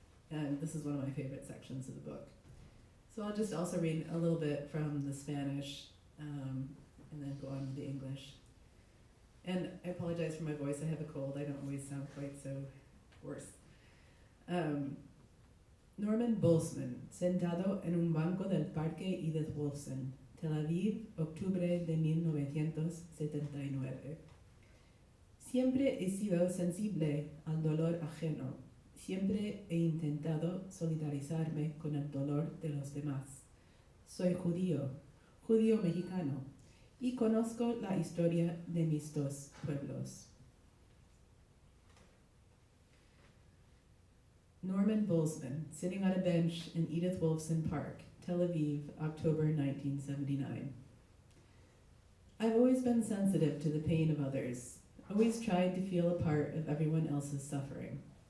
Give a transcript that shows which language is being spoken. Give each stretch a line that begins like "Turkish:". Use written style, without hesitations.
English: And this is one of my favorite sections of the book. So I'll just also read a little bit from the Spanish and then go on to the English. And I apologize for my voice, I have a cold, I don't always sound quite so hoarse.
Spanish: Norman Boltzmann, sentado en un banco del Parque Edith Wolfson, Tel Aviv, octubre de 1979. Siempre he sido sensible al dolor ajeno. Siempre he intentado solidarizarme con el dolor de los demás. Soy judío mexicano, y conozco la historia de mis dos pueblos.
English: Norman Boltzmann, sitting on a bench in Edith Wolfson Park, Tel Aviv, October 1979. I've always been sensitive to the pain of others, always tried to feel a part of everyone else's suffering.